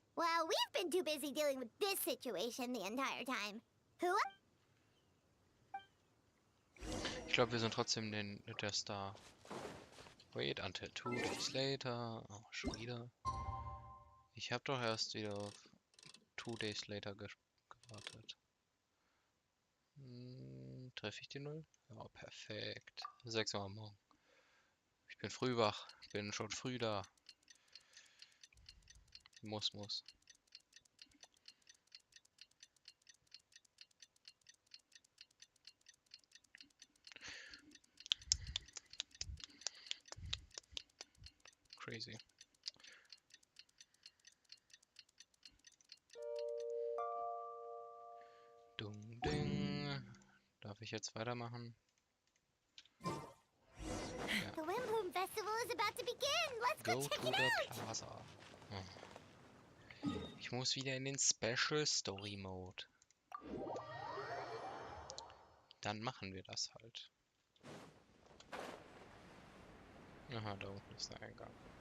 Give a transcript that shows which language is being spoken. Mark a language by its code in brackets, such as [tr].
[en] Well, we've been too busy dealing with this situation the entire time. Who? [de] Ich glaube, wir sind trotzdem der Star. Wait until 2 days later. Oh, schon wieder. Ich habe doch erst wieder auf 2 days later gewartet. Treffe ich die 0? Ja, perfekt. 6 Uhr am Morgen. Ich bin früh wach. Bin schon früh da. Muss. [en] Crazy. Dung ding. [de] Darf ich jetzt weitermachen? [en] The Wimbloom Festival is about to begin. Let's go check it out. Plaza. [de] Ich muss wieder in den Special Story Mode. Dann machen wir das halt. Aha, da unten ist der Eingang.